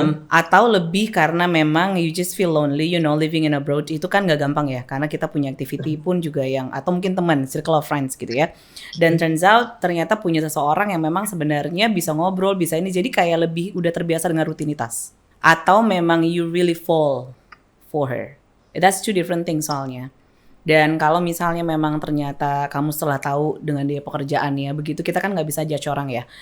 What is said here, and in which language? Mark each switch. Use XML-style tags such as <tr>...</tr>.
<id>Atau lebih karena memang</id> <en>you just feel lonely, you know, living in abroad</en> <id>itu kan gak gampang ya, karena kita punya activity pun juga yang, atau mungkin teman,</id> <en>circle of friends</en> <id>gitu ya. Dan</id> <en>turns out</en> <id>ternyata punya seseorang yang memang sebenarnya bisa ngobrol, bisa ini, jadi kayak lebih udah terbiasa dengan rutinitas. Atau memang</id> <en>you really fall for her. That's two different things</en> <id>soalnya. Dan kalau misalnya memang ternyata kamu setelah tahu dengan dia pekerjaannya begitu, kita kan nggak bisa judge orang ya.</id>